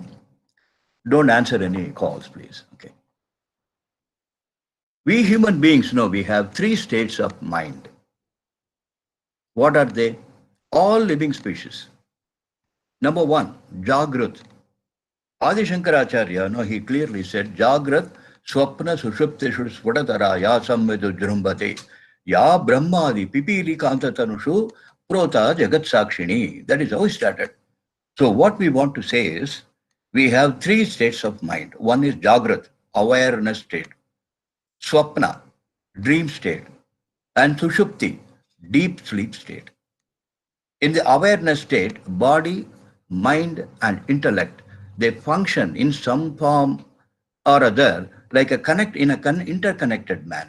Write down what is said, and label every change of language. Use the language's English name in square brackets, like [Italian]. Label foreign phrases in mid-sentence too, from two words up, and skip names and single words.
[English] Don't answer any calls, please. Okay. We human beings know we have three states of mind. What are they? All living species. Number one, Jagrat. Adi Shankaracharya, no, he clearly said, [Sanskrit] जाग्रत् स्वप्न सुषुप्तिषु स्फुटतरा या संविद् उज्जृम्भते या ब्रह्मादि पिपीलि कान्ततनुषु प्रोता जगत् साक्षिणी. [English] That is how he started. So what we want to say is, we have three states of mind. One is Jagrat, awareness state. Swapna, dream state. And Sushupti, deep sleep state. In the awareness state, body, mind, and intellect, they function in some form or other like in an interconnected manner.